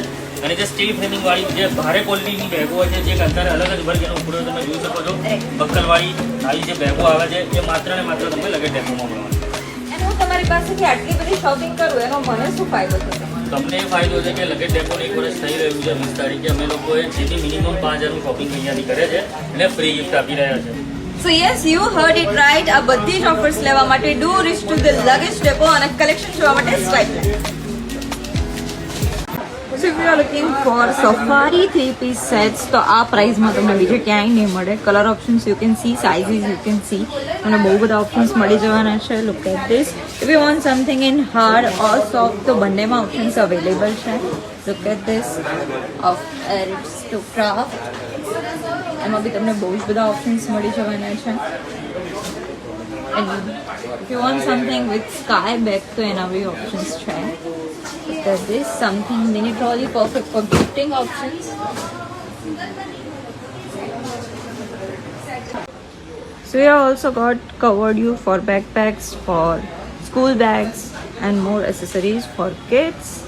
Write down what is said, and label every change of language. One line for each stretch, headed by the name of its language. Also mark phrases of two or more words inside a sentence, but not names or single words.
Gujarati: અને જે
English: steel framing
Gujarati: વાળી જે ભારે ક્વોલિટીની બેગો હોય છે, જે અત્યારે અલગ જ વર્ગ એનો ઉપયોગ તમે જોઈ શકો છો, બક્કલવાળી આવી જે બેગો આવે છે એ માત્ર ને માત્ર તમને લગેજ ડેપોમાં મળવાની. અને હું તમારી પાસેથી આટલી બધી શોપિંગ કરું એનો મને શું ફાયદો થશે? તમને એ ફાયદો છે કે લગેજ ડેપોને 1 વર્ષ થઈ રહ્યું છે. 20 તારીખે અમે લોકોએ જેની મિનિમમ 5000નું શોપિંગ અહીંયાથી કરે છે અને
English: free gift
Gujarati: આપી રહ્યા છે.
English: So yes, you heard it right.
Gujarati: આ બધી જ ઓફર્સ લેવા માટે
English: do reach to the Luggage Depot
Gujarati: અને કલેક્શન જોવા માટે સ્વાઇપ કરો.
English: So if you are looking for safari 3-piece sets
Gujarati: તો આ પ્રાઇસમાં તમને બીજે ક્યાંય નહીં મળે.
English: Color options you can see, sizes you can see,
Gujarati: અને બહુ બધા ઓપ્શન્સ મળી જવાના છે.
English: Look at this. If you want something in hard or soft
Gujarati: તો બંનેમાં
English: ઓપ્શન્સ અવેલેબલ છે. Look at this of Aristocraft.
Gujarati: એમાં બી તમને બહુ જ બધા ઓપ્શન્સ મળી જવાના છે.
English: And if you want something with Skybag
Gujarati: તો એના બી ઓપ્શન્સ છે.
English: Look at this, something mini trolley perfect for gifting options. So we have also got covered you for backpacks, for school bags and more accessories for kids.